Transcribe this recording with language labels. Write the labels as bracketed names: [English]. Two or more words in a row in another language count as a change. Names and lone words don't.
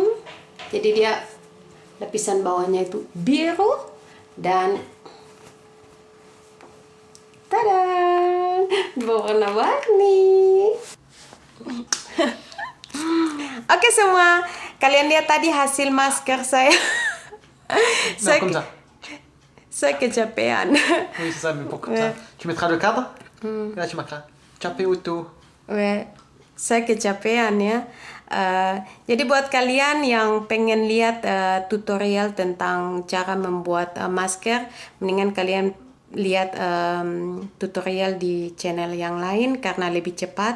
[Indonesian] Jadi dia lapisan bawahnya itu biru dan tadang, berwarna-warni. Oke semua, kalian lihat tadi hasil masker saya. Saya kecapean. [French] Oui, c'est ça, mais pour ça. Tu mettras le cadre. Là, tu marqueras. [Indonesian] Capek utuh. [French] Saya kecapean ya. Jadi buat kalian yang pengen lihat tutorial tentang cara membuat masker, mendingan kalian lihat tutorial di channel yang lain karena lebih cepat.